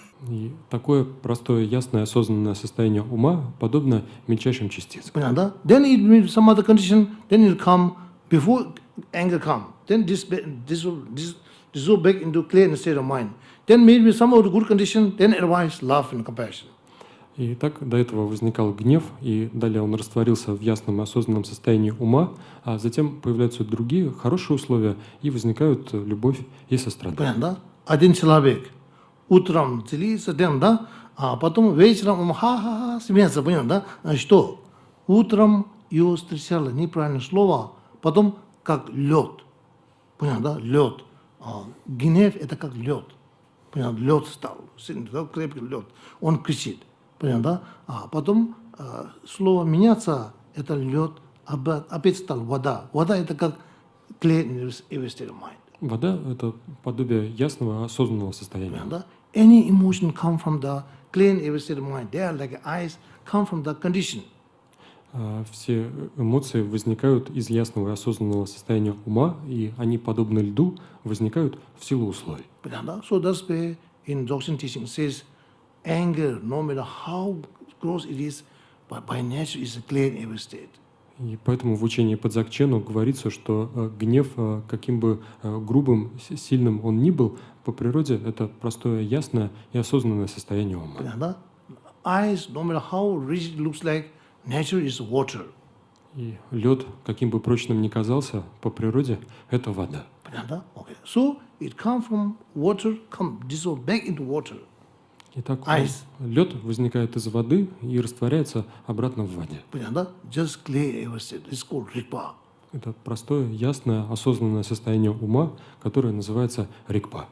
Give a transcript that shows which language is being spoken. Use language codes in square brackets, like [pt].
[ru] И такое простое, ясное, осознанное состояние ума подобно мельчайшим частицам. [en] Then it will some other condition. Then it will come before anger come. Then this will back into clear state of mind. Then maybe some of the good condition. Then arise love and compassion. [ru] И так до этого возникал гнев, и далее он растворился в ясном и осознанном состоянии ума, а затем появляются другие хорошие условия, и возникают любовь и сострадание. Один человек утром делится, а потом вечером ха-ха-ха смеется, понятно, да? Что? Утром его встречало неправильное слово, потом как лед. Понятно, да? Лед. Гнев — это как лед. Понятно, лед стал, крепкий лед. Он кричит. Понятно, да? А потом слово меняться, это лед, опять стал вода. Вода — это как clear state of mind. Вода — это подобие ясного, осознанного состояния. Да? [en] Any emotion come from the clear state of mind. They are like ice, come from the condition. [ru] Все эмоции возникают из ясного и осознанного состояния ума, и они, подобно льду, возникают в силу условий. [en] So that's why in Dzogchen teaching says, anger, no matter how gross it is, but by nature is a clear state. [ru] И поэтому в учении по Дзогчену говорится, что гнев, каким бы грубым, сильным он ни был, по природе это простое, ясное и осознанное состояние ума. [en] Ice, no matter how rigid it looks like, nature is water. [ru] И лед, каким бы прочным ни казался, по природе это вода. [en] Okay. So it comes from water, dissolve back into water. [ru] Итак, лед возникает из воды и растворяется обратно в воде. [en] Just clear state. It's called rikpa. [ru] Это простое, ясное, осознанное состояние ума, которое называется рикпа.